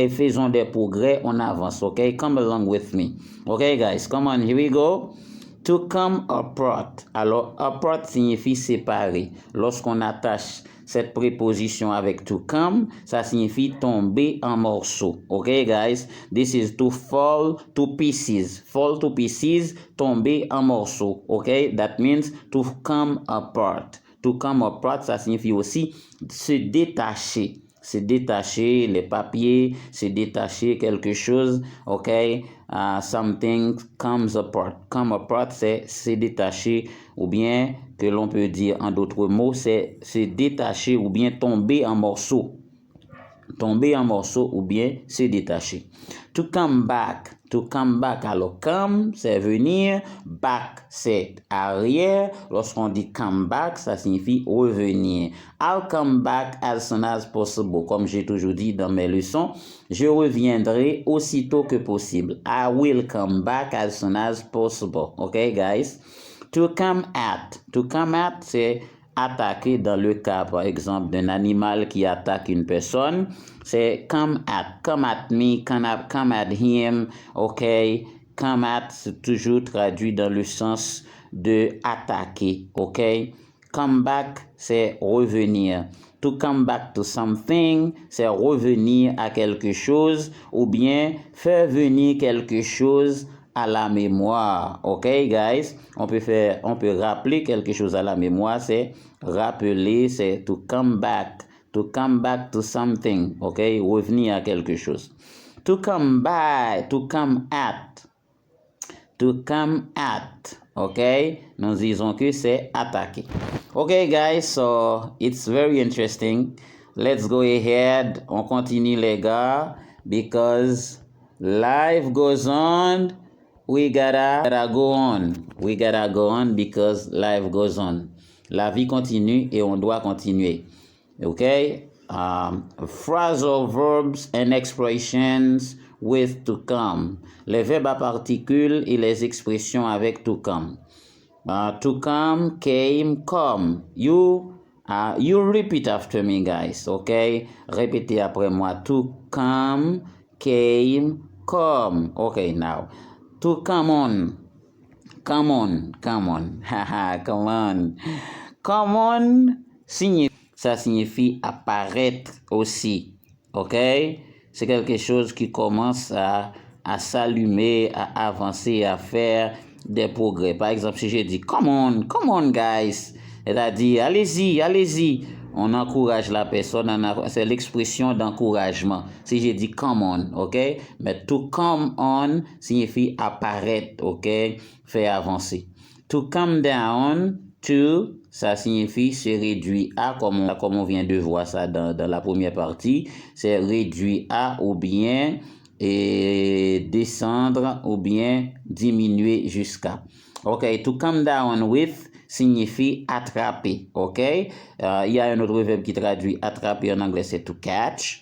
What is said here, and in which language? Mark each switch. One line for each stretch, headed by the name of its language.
French: Faisons des progrès, on avance.
English: OK? Come along with me. OK, guys? Come on, here we go. To come apart.
French: Alors, apart signifie séparer. Lorsqu'on attache cette préposition avec to come, ça signifie tomber en morceaux.
English: OK, guys? This is to fall to pieces. Fall to pieces,
French: tomber en morceaux.
English: OK? That means to come apart.
French: To come apart, ça signifie aussi se détacher. Se détacher les papiers, se détacher quelque chose. OK?
English: Something comes apart.
French: Come apart, c'est se détacher, ou bien que l'on peut dire en d'autres mots, c'est se détacher ou bien tomber en morceaux. Tomber en morceaux ou bien se détacher. To come back. To come back, alors come, c'est venir, back, c'est arrière. Lorsqu'on dit come back, ça signifie revenir.
English: I'll come back as soon as possible.
French: Comme j'ai toujours dit dans mes leçons, je reviendrai aussitôt que possible.
English: I will come back as soon as possible. Okay, guys? To come at.
French: To come at, c'est attaquer dans le cas, par exemple, d'un animal qui attaque une personne.
English: C'est come at me, come at him, ok?
French: Come at, c'est toujours traduit dans le sens de attaquer, ok? Come back, c'est revenir. To come back to something, c'est revenir à quelque chose ou bien faire venir quelque chose à la mémoire. Ok, guys? On peut rappeler quelque chose à la mémoire, c'est rappeler, c'est to come back.
English: To come back to something.
French: Ok, revenir à quelque chose. To come by, to come at. To come at. Ok, nous disons que c'est attaquer.
English: Okay, guys, so it's very interesting. Let's go ahead.
French: On continue, les gars,
English: because life goes on. We gotta go on. We gotta go on because life goes on.
French: La vie continue et on doit continuer. Okay?
English: Phrasal verbs and expressions with to come.
French: Les verbes à particules et les expressions avec to come.
English: To come, came, come. You repeat after me, guys. Okay?
French: Répétez après moi.
English: To come, came, come. Okay, now. To come on. Come on. Haha, come on.
French: Come on, ça signifie apparaître aussi. Ok? C'est quelque chose qui commence à s'allumer, à avancer, à faire des progrès. Par exemple, si je dis
English: come on, guys,
French: c'est-à-dire allez-y. On encourage la personne, c'est l'expression d'encouragement. Si je dis come on, ok? Mais to come on signifie apparaître, ok? Faire avancer. To come down, to, ça signifie se réduire à, comme on vient de voir ça dans la première partie, c'est réduire à ou bien descendre ou bien diminuer jusqu'à. Ok, to come down with signifie attraper, ok? Il y a un autre verbe qui traduit attraper en anglais, c'est to catch.